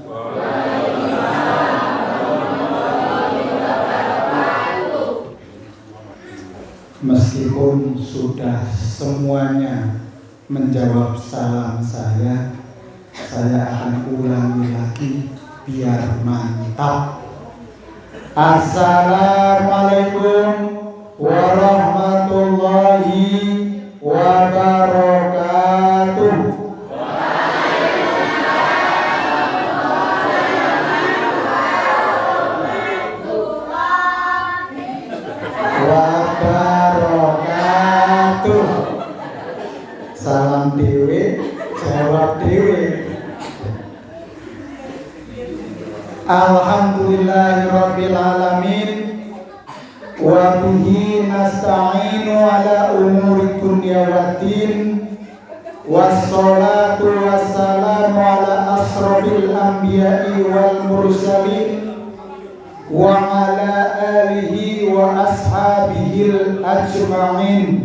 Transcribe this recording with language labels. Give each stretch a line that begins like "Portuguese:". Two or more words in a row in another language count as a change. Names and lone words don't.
Indonesian: Meskipun sudah semuanya menjawab salam saya akan ulangi lagi biar mantap.
Arabic: السلام عليكم ورحمة الله وبركاته. Wabarakatuh.
Javanese: Salam dewe, jawab dewe.
Arabic: الحمد لله رب العالمين. وبه نستعين على أمور الدنيا والدين. والصلاة والسلام على أشرف الأنبياء والمرسلين وعلى آله وأصحابه أجمعين.